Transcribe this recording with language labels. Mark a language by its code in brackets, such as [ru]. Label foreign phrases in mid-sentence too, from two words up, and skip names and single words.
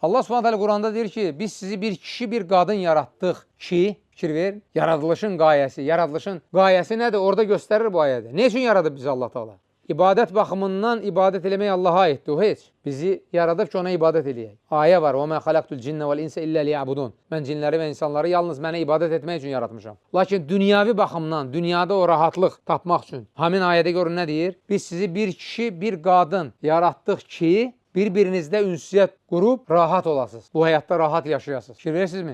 [az] Allah Subhanahu taala Quranda deyir ki, biz sizi bir kişi, bir qadın yaratdıq ki, fikir ver, yaradılışın qayəsi nədir? Orada göstərir bu ayədə. Ne üçün yaradı bizi Allah Taala? İbadət baxımından ibadət eləmək Allaha aiddir, o heç. Bizi yaradıb ki, ona ibadət eləyək. Ayə var, [ar] وَمَا خَلَقْتُ الْجِنَّ وَالْاِنْسَ إِلَّا لِيَعْبُدُونَ [az] Mən cinləri və insanları yalnız mənə ibadət etmək üçün yaratmışam. Lakin dünyavi baxımdan, dünyada o rahatlıq tapmaq üçün, həmin ayədə görün nə deyir? Biz sizi bir kişi, bir qadın yaratdıq ki, bir-birinizdə ünsiyyət qurub rahat olasınız. Bu həyatda rahat yaşayasınız. Fikir verirsinizmi?